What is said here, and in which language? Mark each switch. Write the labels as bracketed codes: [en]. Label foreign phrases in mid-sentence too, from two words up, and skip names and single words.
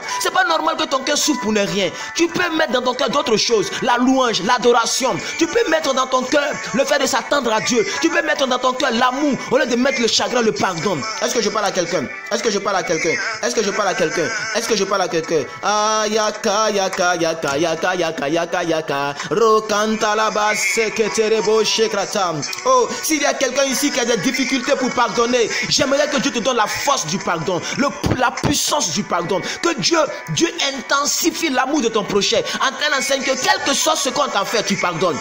[fr] C'est pas normal que ton cœur souffre pour ne rien. Tu peux mettre dans ton cœur d'autres choses, la louange, l'adoration. Tu peux mettre dans ton cœur le fait de s'attendre à Dieu. Tu peux mettre dans ton cœur l'amour au lieu de mettre le chagrin, le pardon. Est-ce que je parle à quelqu'un? Est-ce que je parle à quelqu'un? Est-ce que je parle à quelqu'un? Est-ce que je parle à quelqu'un? Ah, yaka, yaka, yaka, yaka, yaka, yaka, yaka. Rokanta la basse que terebo shekrata. Oh, s'il y a quelqu'un ici qui a des difficultés pour pardonner, j'aimerais que Dieu te donne la force du pardon, la puissance du pardon. Que Dieu intensifie l'amour de ton prochain. En train d'enseigner que quel que soit ce qu'on t'a fait, tu pardonnes.